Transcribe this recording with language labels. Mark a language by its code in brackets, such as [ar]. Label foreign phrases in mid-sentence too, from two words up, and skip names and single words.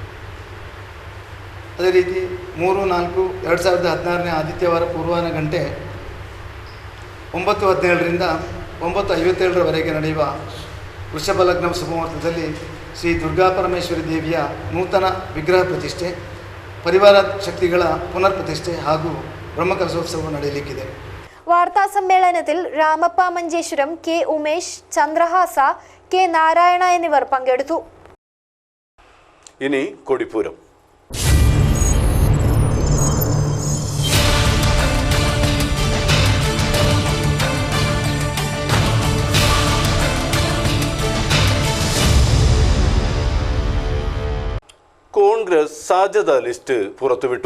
[kn] ಅದೇ ರೀತಿ 3/4/2016 ಆದಿತ್ಯವಾರ ಪೂರ್ವಾಹ್ನ ಗಂಟೆ 9:17ರಿಂದ 9:57 ನಡೆಯುವ ವೃಷಭ ಲಗ್ನ ಶುಭಮುಹೂರ್ತದಲ್ಲಿ ಶ್ರೀ ದುರ್ಗಾ ಪರಮೇಶ್ವರಿ ದೇವಿಯ ನೂತನ ವಿಗ್ರಹ ಪ್ರತಿಷ್ಠೆ, ಪರಿವಾರ ಶಕ್ತಿಗಳ ಪುನರ್ ಪ್ರತಿಷ್ಠೆ ಹಾಗೂ ಬ್ರಹ್ಮಕಲಶೋತ್ಸವ ನಡೆಯಲಿಕ್ಕಿದೆ. [ml] വാർത്താ സമ്മേളനത്തിൽ രാമപ്പ മഞ്ചേശ്വരം, K ഉമേഷ്, ചന്ദ്രഹാസ, K നാരായണ എന്നിവർ പങ്കെടുത്തു. ഇനി കൊടിപ്പൂരം. കോൺഗ്രസ് സാധ്യതാ ലിസ്റ്റ് പുറത്തുവിട്ടു.